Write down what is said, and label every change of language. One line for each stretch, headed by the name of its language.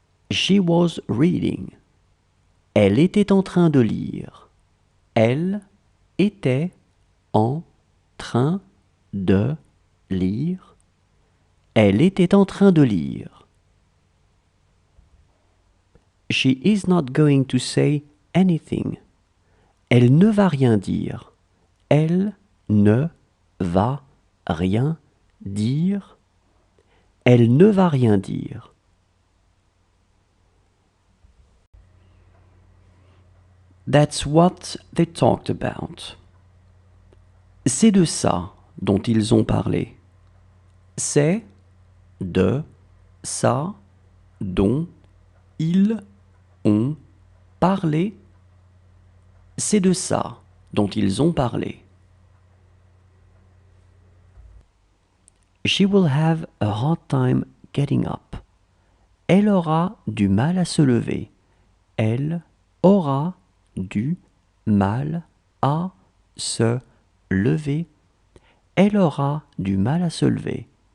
English: She was reading.
French: Elle était en train de lire. Elle était en train de lire. Elle était en train de lire.
English: She is not going to say anything.
French: Elle ne va rien dire. Elle ne va rien dire. Elle ne va rien dire.
English: That's what they talked about.
French: C'est de ça dont ils ont parlé. C'est de ça dont ils ont parlé. C'est de ça dont ils ont parlé.
English: She will have a hard time getting up.
French: Elle aura du mal à se lever. Elle aura du mal à se lever. Elle aura du mal à se lever.